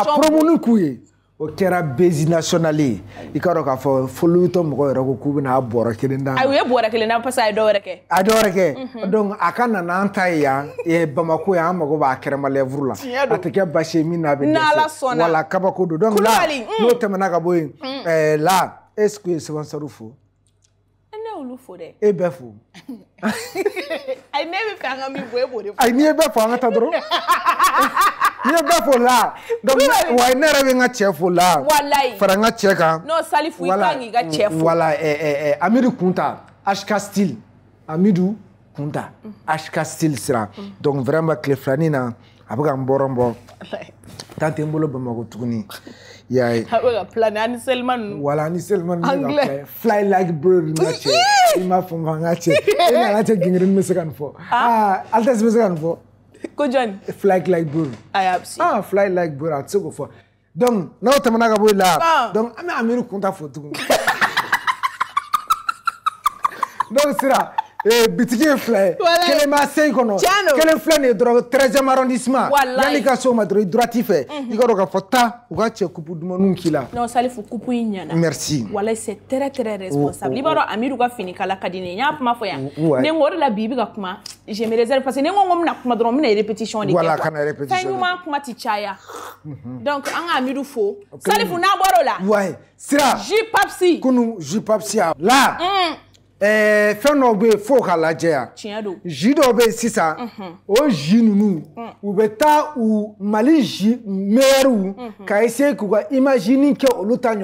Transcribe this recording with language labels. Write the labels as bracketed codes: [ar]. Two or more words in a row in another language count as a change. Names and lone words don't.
[bm] ka promoni k'u ye o kɛra [fr] base nationale [bm] ye i k'a dɔn k'a fɔ fo Louis Vuitton mɔgɔw yɛrɛ ko k'u bɛna bɔrɔ kelen d'a ma u ye bɔrɔ kelen d'a ma parce que a ye dɔ wɛrɛ kɛ a dɔ wɛrɛ kɛ donc a ka na n'an ta ye yan Bamako yan an mago b'a kɛrɛma lɛburu la a tɛ kɛ basi ye min n'a bɛ dɛsɛ wala kabako don [fr] donc là [bm] n'o tɛmɛna ka bɔ yen là [fr] est-ce que [bm] sponsor fo ne olu fo dɛ e bɛ fo ayi ne bɛ fɛ an ka min fɔ e b'o de fɔ ayi n'i ye bɛɛ fɔ an ka taa dɔrɔn n'i ye bɛɛ fɔ la donc wa ne yɛrɛ bɛ n ka cɛ fo la fara n ka cɛ kan non Salifu i kan k'i ka cɛ fo voilà Amidu Kunta HK Style Amidu Kunta HK Style sira [fr] donc vraiment [bm] tile filanin na a bɛ ka n bɔrɔn tant tɛ n bolo Bamako tuguni y'a ye a bɛ ka plan ani Selman voilà ani Selman bɛ ka [en] fly like bird [bm] n ka cɛ i m'a fɔ n ka cɛ e nana cɛ gingiri bɛ se ka nin fɔ Altesse bɛ se ka nin fɔ ko jɔn [en] fly like bird fly like bird [bm] a tɛ se k'o fɔ donc n'aw tɛmɛna ka bɔ yen la donc an bɛ Amidu Kunta fo tuguni donc sira bitigi ye fila ye kelen b'a se i kɔnɔ kelen filɛ nin ye dɔrɔn 13e arrondissement yanni ka se o ma dɔrɔn i droite fɛ i ka dɔn k'a fɔ taa u ka cɛ kupu dumanniw k'i la non Salifu kupu in ɲɛna [fr] merci [bm] walayi [fr] c'est très très responsable [bm] i b'a dɔn Amidu ka fini kala ka di ne ye n y'a kuma fɔ yan ne ko o de la bi i bɛ ka kuma [fr] je me réserve parce que [bm] ni n ko n bɛna kuma dɔrɔn n bɛna répétition de kɛ voilà kana répétition fɛn ɲuman kuma ti caya donc an ka Amidu fo Salifu n'a bɔra o la ouais sira J-Papsi kunu J-Papsi là fɛn dɔw bɛ yen f'o ka lajɛ yan tiɲɛ don ji dɔw bɛ yen sisan o ji ninnu u bɛ taa u Mali ji meilleurs ka essayer k'u ka imagine kɛ olu ta